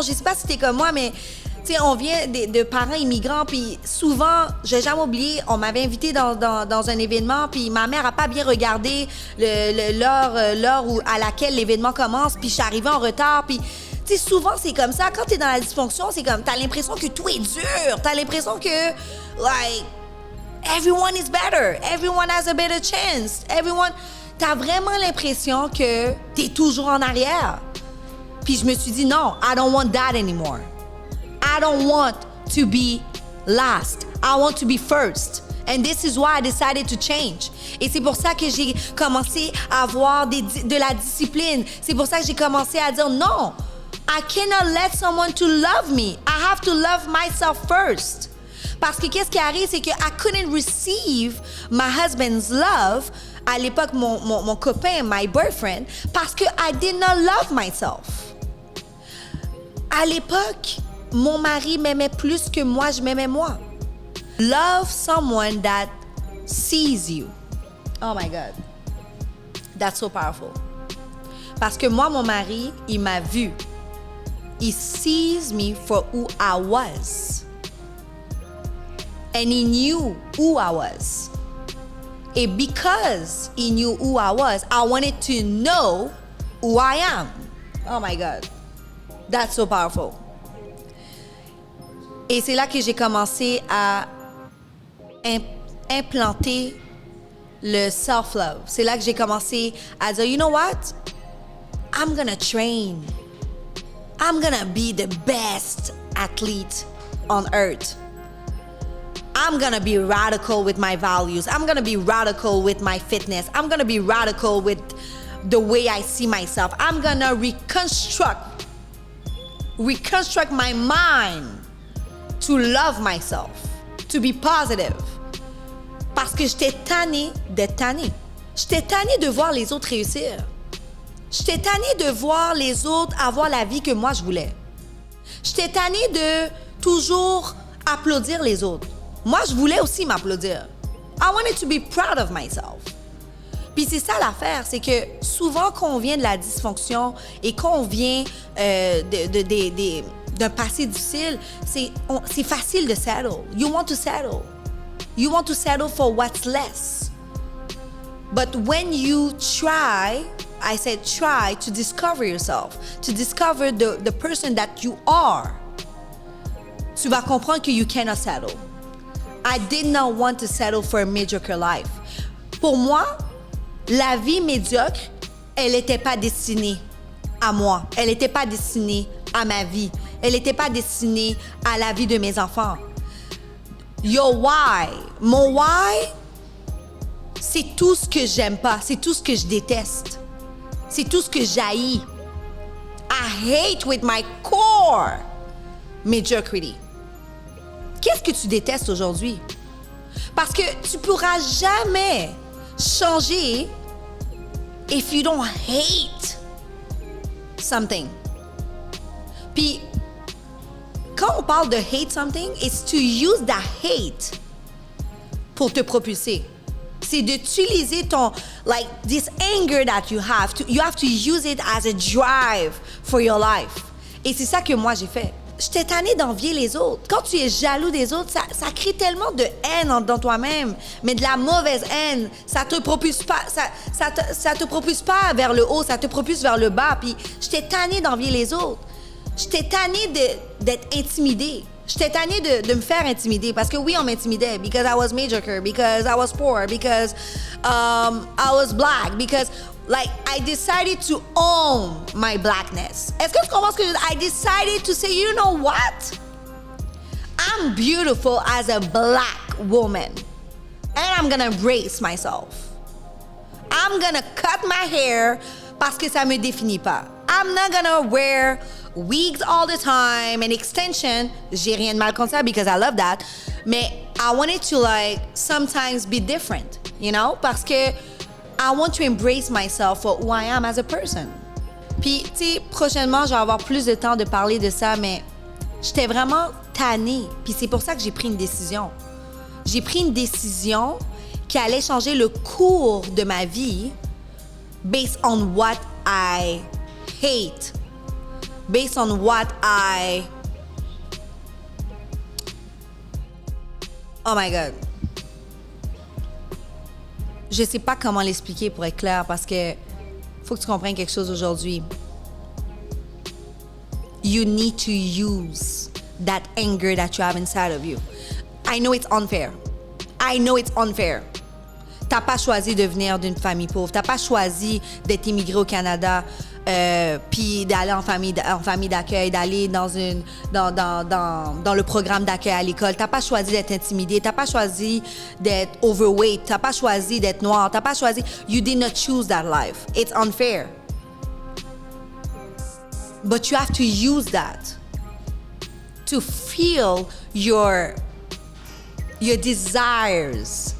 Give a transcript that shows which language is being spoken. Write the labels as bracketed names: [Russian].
[French] Je sais pas si t'es comme moi, mais tu sais, on vient de parents immigrants, puis souvent, j'ai jamais oublié, on m'avait invité dans un événement, puis ma mère a pas bien regardé l'heure à laquelle l'événement commence, puis je suis arrivée en retard, puis tu sais, souvent, c'est comme ça. Quand t'es dans la dysfonction, c'est comme, t'as l'impression que tout est dur. T'as l'impression que, [English] like, everyone is better. Everyone has a better chance. [French] T'as vraiment l'impression que t'es toujours en arrière. Puis je me suis dit, non, [English] I don't want that anymore. I don't want to be last. I want to be first. And this is why I decided to change. [French] Et c'est pour ça que j'ai commencé à avoir de la discipline. C'est pour ça que j'ai commencé à dire non. [English] I cannot let someone to love me. I have to love myself first. [French] Parce que qu'est-ce qui arrive, c'est que [English] I couldn't receive my husband's love, [French] à l'époque mon copain, [English] my boyfriend, [French] parce que [English] I did not love myself. [French] À l'époque, mon mari m'aimait plus que moi, je m'aimais moi. [English] Love someone that sees you. Oh my God. That's so powerful. [French] Parce que moi, mon mari, il m'a vu. [English] He sees me for who I was. And he knew who I was. And because he knew who I was, I wanted to know who I am. Oh my God. That's so powerful. [French] Et c'est là que j'ai commencé à implanter le self-love. C'est là que j'ai commencé à dire, [English] you know what? I'm gonna train. I'm gonna be the best athlete on earth. I'm gonna be radical with my values. I'm gonna be radical with my fitness. I'm gonna be radical with the way I see myself. I'm gonna reconstruct my mind to love myself, to be positive. [French] Parce que j'étais tannée d'être tannée. J'étais tannée de voir les autres réussir. J'étais tannée de voir les autres avoir la vie que moi je voulais. J'étais tannée de toujours applaudir les autres. Moi, je voulais aussi m'applaudir. [English] I wanted to be proud of myself. [French] Puis c'est ça l'affaire, c'est que souvent quand on vient de la dysfonction et quand on vient d'un passé difficile, c'est facile de settle. [English] You want to settle. You want to settle for what's less. But when you try, I said try to discover yourself, to discover the person that you are, [French] tu vas comprendre que [English] you cannot settle. I did not want to settle for a mediocre life. [French] Pour moi, la vie médiocre, elle n'était pas destinée à moi. Elle n'était pas destinée à ma vie. Elle n'était pas destinée à la vie de mes enfants. Your why, mon why, c'est tout ce que j'aime pas, c'est tout ce que je déteste. C'est tout ce que j'haïs. [English] I hate with my core mediocrity. [French] Qu'est-ce que tu détestes aujourd'hui? Parce que tu pourras jamais changer [English] if you don't hate something. [French] Puis, quand on parle de [English] hate something, it's to use the hate [French] pour te propulser. C'est d'utiliser ton, [English] like, this anger that you have to use it as a drive for your life. [French] Et c'est ça que moi j'ai fait. J'étais tannée d'envier les autres. Quand tu es jaloux des autres, ça crée tellement de haine dans toi-même, mais de la mauvaise haine. Ça te propulse pas, ça te propulse pas vers le haut, ça te propulse vers le bas. Puis j'étais tannée d'envier les autres. J'étais tannée d'être intimidée. J'étais tannée de me faire intimider parce que oui, on m'intimidait [English] because I was mediocre, because I was poor, because I was black, because like I decided to own my blackness. [French] Est-ce que tu comprends ce que je veux dire? [English] I decided to say, you know what? I'm beautiful as a black woman and I'm gonna embrace myself. I'm gonna cut my hair [French] parce que ça me définit pas. [English] I'm not gonna wear wigs all the time and extension. [French] J'ai rien de mal contre ça [English] because I love that. Mais I wanted to like sometimes be different, you know? [French] Parce que [English] I want to embrace myself for who I am as a person. [French] Puis, tu sais, prochainement, je vais avoir plus de temps de parler de ça, mais j'étais vraiment tannée. Puis c'est pour ça que j'ai pris une décision. J'ai pris une décision qui allait changer le cours de ma vie [English] based on what I hate. Based on what Oh my God. [French] Je sais pas comment l'expliquer pour être clair parce que faut que tu comprennes quelque chose aujourd'hui. [English] You need to use that anger that you have inside of you. I know it's unfair. I know it's unfair. [French] T'as pas choisi de venir d'une famille pauvre. T'as pas choisi d'être immigré au Canada puis d'aller en famille d'accueil, d'aller dans le programme d'accueil à l'école. T'as pas choisi d'être intimidé. T'as pas choisi d'être overweight. T'as pas choisi d'être noir. T'as pas choisi. [English] You did not choose that life. It's unfair. But you have to use that to feel your desires.